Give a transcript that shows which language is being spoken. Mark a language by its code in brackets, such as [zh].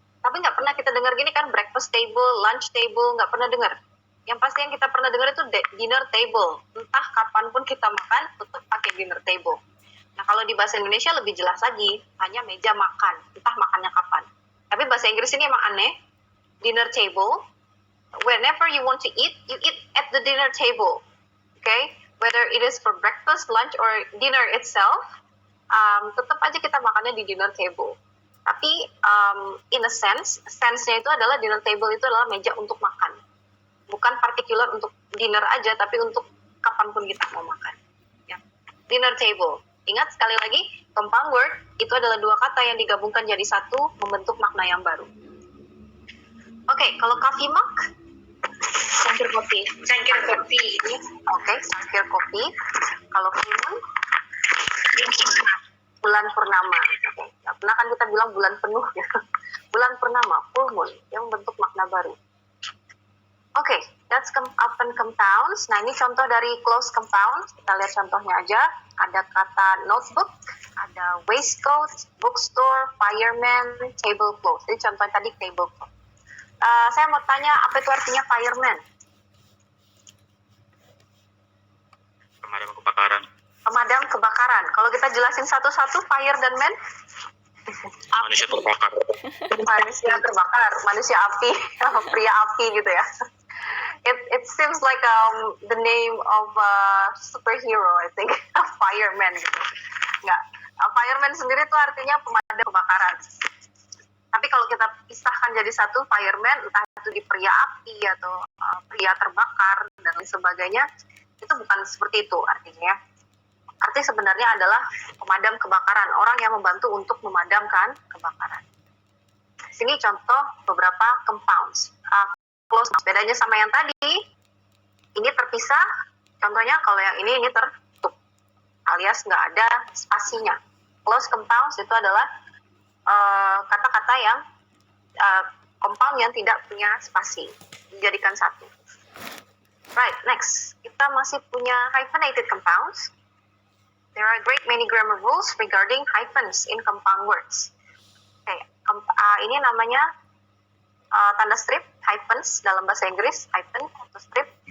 [id] Tapi nggak pernah kita dengar gini kan, breakfast table, lunch table, nggak pernah dengar. Yang pasti yang kita pernah dengar itu dinner table. Entah kapanpun kita makan, tetap pakai dinner table. Nah, kalau di bahasa Indonesia lebih jelas lagi, hanya meja makan. Entah makannya kapan. Tapi bahasa Inggris ini emang aneh. [en] Dinner table, whenever you want to eat, you eat at the dinner table. Okay? Whether it is for breakfast, lunch, or dinner itself, [id] tetap aja kita makannya di dinner table. Tapi [en] in a sense- [id] nya itu adalah dinner table itu adalah meja untuk makan. Bukan particular untuk dinner aja, tapi untuk kapanpun kita mau makan. Ya. Dinner table. Ingat sekali lagi, compound word itu adalah dua kata yang digabungkan jadi satu, membentuk makna yang baru. Oke, kalau coffee mug, Cangkir kopi. Cangkir kopi. oke, cangkir kopi. Kalau full moon, bulan purnama. Oke, nggak pernah kan kita bilang bulan penuh ya. Bulan purnama, full moon, yang membentuk makna baru. [en] Oke, that's open compounds. [id] Nah, ini contoh dari close compound. Kita lihat contohnya aja. Ada kata notebook, ada waistcoat, bookstore, fireman, tablecloth. Jadi contoh tadi tablecloth. Saya mau tanya, apa itu artinya fireman? Pemadam kebakaran. Pemadam kebakaran. Kalau kita jelasin satu-satu, fire dan man? Manusia terbakar. Manusia terbakar, manusia api, pria api gitu ya. [en] It seems like the name of a superhero, I think, fireman gitu. [id] Enggak, fireman sendiri itu artinya pemadam kebakaran. Tapi kalau kita pisahkan jadi satu, fireman, entah itu di pria api atau pria terbakar dan lain sebagainya, itu bukan seperti itu artinya. Arti sebenarnya adalah pemadam kebakaran, orang yang membantu untuk memadamkan kebakaran. Sini contoh beberapa compounds. Close, bedanya sama yang tadi, ini terpisah. Contohnya kalau yang ini tertutup, alias nggak ada spasinya. Close compounds itu adalah kata-kata yang compound yang tidak punya spasi, dijadikan satu. [en] Right, next. [id] Kita masih punya [en] hyphenated compounds. There are great many grammar rules regarding hyphens in compound words. [id] Okay, ini namanya tanda strip, hyphens dalam bahasa Inggris, hyphen atau strip.